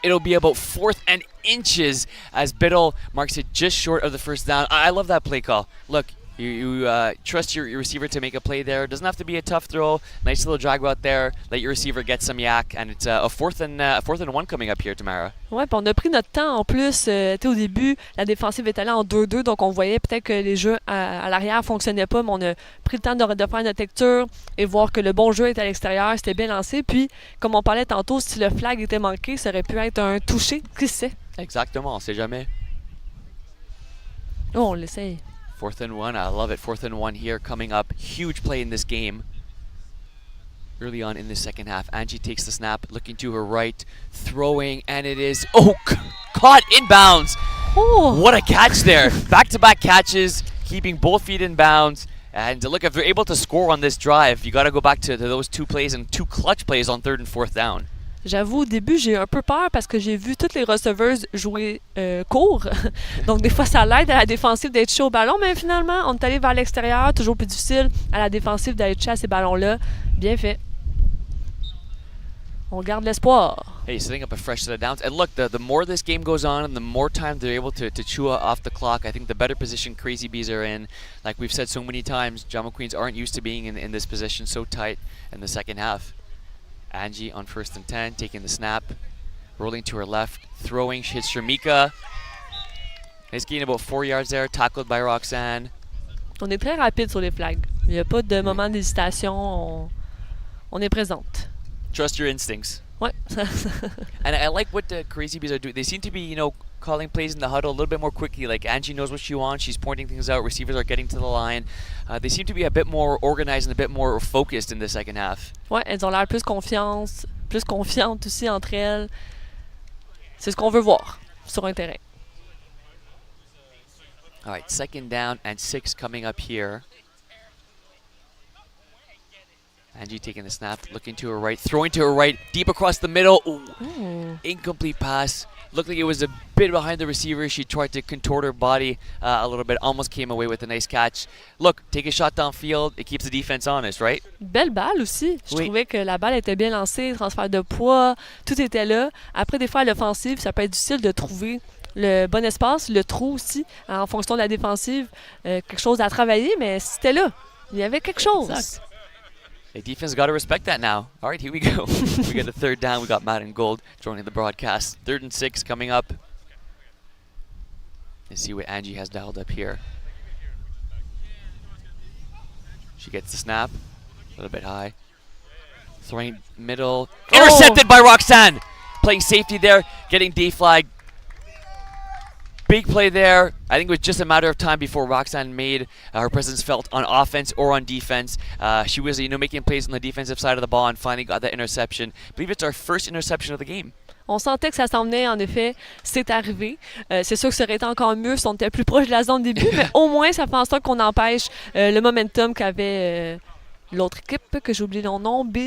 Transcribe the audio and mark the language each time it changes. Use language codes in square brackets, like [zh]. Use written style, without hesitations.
[en] It'll be about 4th and inches as Biddle marks it just short of the first down. I love that play call. Look, you trust your receiver to make a play there. Doesn't have to be a tough throw. Nice little drag route there. Let your receiver get some yak, and it's a 4th and 1 coming up here, Tamara. [fr] Ouais, puis on a pris notre temps en plus. Au début, la défensive est allée en 2-2, donc on voyait peut-être que les jeux à l'arrière ne fonctionnaient pas, mais on a pris le temps de faire notre lecture et voir que le bon jeu était à l'extérieur. C'était bien lancé. Puis, comme on parlait tantôt, si le flag était manqué, ça aurait pu être un touché. Qui sait? Exactement, on sait jamais. Oh, on l'essaye. [en] 4th and 1, I love it. 4th and 1 here coming up. Huge play in this game. Early on in the second half, Angie takes the snap, looking to her right, throwing, and it is, caught inbounds. Oh! What a catch there. Back-to-back catches, keeping both feet in bounds. And look, if they're able to score on this drive, you got to go back to those 2 plays and 2 clutch plays on 3rd and 4th down. [fr] J'avoue, au début, j'ai eu un peu peur parce que j'ai vu toutes les receveuses jouer court. Donc, des fois, ça l'aide à la défensive d'être chaud au ballon. Mais finalement, on est allé vers l'extérieur. Toujours plus difficile à la défensive d'aller toucher à ces ballons-là. Bien fait. On garde l'espoir. [en] Hey, setting up a fresh set of downs. And look, the more this game goes on and the more time they're able to chew off the clock, I think the better position Crazy Bees are in. Like we've said so many times, Jama Queens aren't used to being in this position so tight in the second half. Angie on 1st and 10, taking the snap, rolling to her left, throwing. She hits Shamika. Nice gain about 4 yards there, tackled by Roxanne. [fr] On est très rapide sur les flags. Il n'y a pas de moment d'hésitation. On est présente. [en] Trust your instincts. [fr] Ouais. [en] And I like what the Crazy Bees are doing. They seem to be, calling plays in the huddle a little bit more quickly. Like Angie knows what she wants. She's pointing things out. Receivers are getting to the line. They seem to be a bit more organized and a bit more focused in the second half. [fr] Ouais, elles ont l'air plus confiantes aussi entre elles. C'est ce qu'on veut voir sur un terrain. [en] All right, 2nd down and 6 coming up here. Angie taking the snap, looking to her right, throwing to her right, deep across the middle. Ooh. Incomplete pass. Looked like it was a bit behind the receiver. She tried to contort her body a little bit, almost came away with a nice catch. Look, take a shot downfield. It keeps the defense honest, right? [fr] Belle balle aussi. Je Oui. trouvais que la balle était bien lancée, transfert de poids, tout était là. Après, des fois, à l'offensive, ça peut être difficile de trouver le bon espace, le trou aussi, en fonction de la défensive. Quelque chose à travailler, mais c'était là. Il y avait quelque chose. Exact. [en] The defense got to respect that now. All right, here we go. We got a 3rd down. We got Matt and Gold joining the broadcast. 3rd and 6 coming up. Let's see what Angie has dialed up here. She gets the snap. A little bit high. Throwing middle. Intercepted by Roxanne. Playing safety there. Getting D-flag. Big play there. I think it was just a matter of time before Roxanne made her presence felt on offense or on defense. She was, making plays on the defensive side of the ball and finally got that interception. I believe it's our first interception of the game. [fr] On sentait que ça s'en venait, en effet. C'est arrivé. C'est sûr que ça aurait été encore mieux si on était plus proche de la zone début, mais au moins, ça fait en sorte qu'on empêche le momentum qu'avait l'autre équipe, que j'ai oublié leur nom.